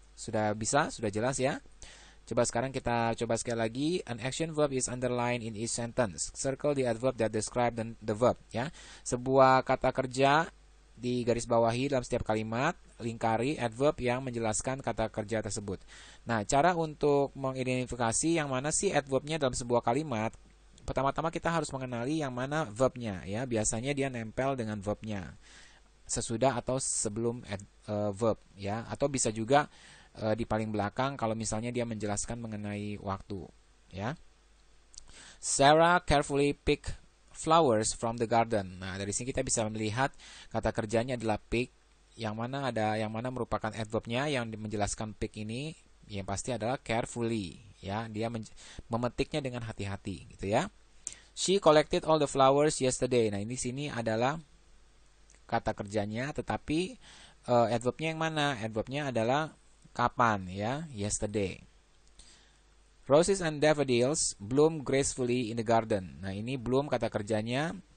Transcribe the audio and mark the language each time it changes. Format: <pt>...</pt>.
<id>Sudah bisa, sudah jelas, ya. Coba sekarang kita coba sekali lagi.</id> <en>An action verb is underlined in each sentence. Circle the adverb that describe the verb, ya.</en> <id>Sebuah kata kerja di garis bawahi dalam setiap kalimat, lingkari adverb yang menjelaskan kata kerja tersebut. Nah, cara untuk mengidentifikasi yang mana sih adverbnya dalam sebuah kalimat, pertama-tama kita harus mengenali yang mana verbnya, ya. Biasanya dia nempel dengan verbnya sesudah atau sebelum verb, ya. Atau bisa juga di paling belakang kalau misalnya dia menjelaskan mengenai waktu, ya.</id> <en>Sarah carefully pick flowers from the garden.</en> <id>Nah, dari sini kita bisa melihat kata kerjanya adalah pick, yang mana merupakan adverbnya yang menjelaskan pick ini yang pasti adalah carefully, ya. Dia memetiknya dengan hati-hati, gitu, ya.</id> <en>She collected all the flowers yesterday.</en> <id>Nah, ini sini adalah kata kerjanya, tetapi adverbnya yang mana? Adverbnya adalah kapan, ya,</id> <en>yesterday. Roses and daffodils bloom gracefully in the garden.</en> <id>Nah, ini bloom kata kerjanya.</id>